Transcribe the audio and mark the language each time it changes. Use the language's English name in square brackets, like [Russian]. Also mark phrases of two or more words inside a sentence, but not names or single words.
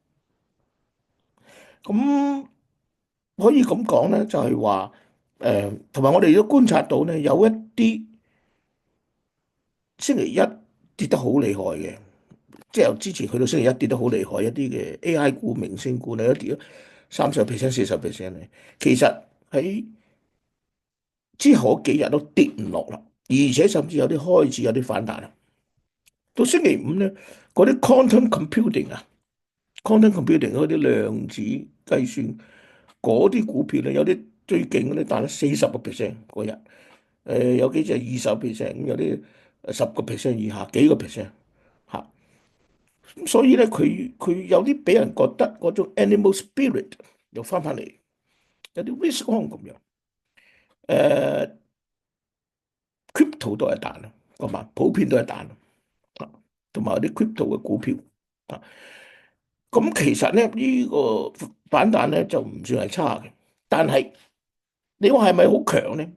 [Cantonese] 咁可以咁講咧，就係話同埋我哋都觀察到咧，有一啲星期一跌得好厲害嘅，即係由之前去到星期一跌得好厲害一啲嘅 AI 股、明星股咧，一跌咗30%、40%咧。其實喺之後幾日都跌唔落啦，而且甚至有啲開始有啲反彈啦。到星期五咧，嗰啲 [English] quantum computing [Cantonese] 啊， [English] quantum computing [Cantonese] 嗰啲量子計算嗰啲股票咧，有啲最勁嗰啲彈咗40%嗰日，有幾隻20%，咁有啲10%以下，幾個 percent 嚇。咁所以咧，佢有啲俾人覺得嗰種 [English] animal spirit [Cantonese] 又翻嚟，有啲 [English] risk on [Cantonese] 咁樣。crypto 都係彈啦，同埋普遍都係彈啊，同埋有啲 crypto 嘅股票啊。咁其實咧呢個反彈咧就唔算係差嘅，但係你話係咪好強咧？